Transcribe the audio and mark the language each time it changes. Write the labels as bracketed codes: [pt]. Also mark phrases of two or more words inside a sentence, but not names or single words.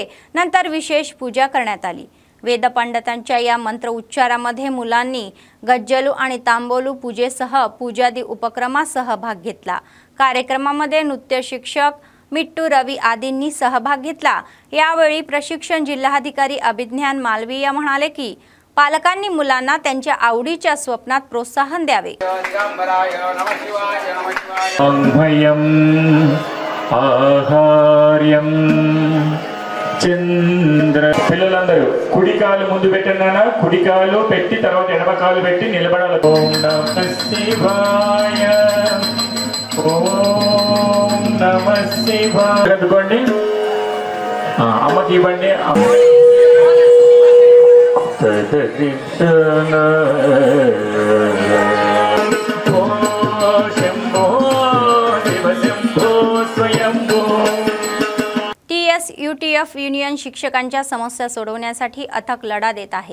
[mr] नंतर विशेष पूजा करण्यात आली. वेदपंडितांच्या या मंत्र उच्चारामध्ये मुलांनी गज्जलू आणि तांबोलू पूजेसह पूजादी उपक्रमासह भाग घेतला. कार्यक्रमामध्ये नृत्य शिक्षक मिट्टू रवी आदींनी सहभाग घेतला. यावेळी प्रशिक्षण जिल्हाधिकारी अभिज्ञान मालवीया म्हणाले की पालकांनी मुलांना त्यांच्या आवडीच्या स्वप्नात प्रोत्साहन द्यावे. [te] చంద్ర పిల్లలందరూ కుడి కాలు ముందు పెట్టండి. కుడి కాలు పెట్టి తర్వాత ఎడమ కాలు పెట్టి నిలబడాలి. [sa] ఓం నమః శివాయ, ఓం నమః శివాయ. [te] అందుకోండి. అమ్మకి ఇవ్వండి. [mr] यूटीएफ युनियन शिक्षकांच्या समस्या सोडवण्यासाठी अथक लढा देत आहे.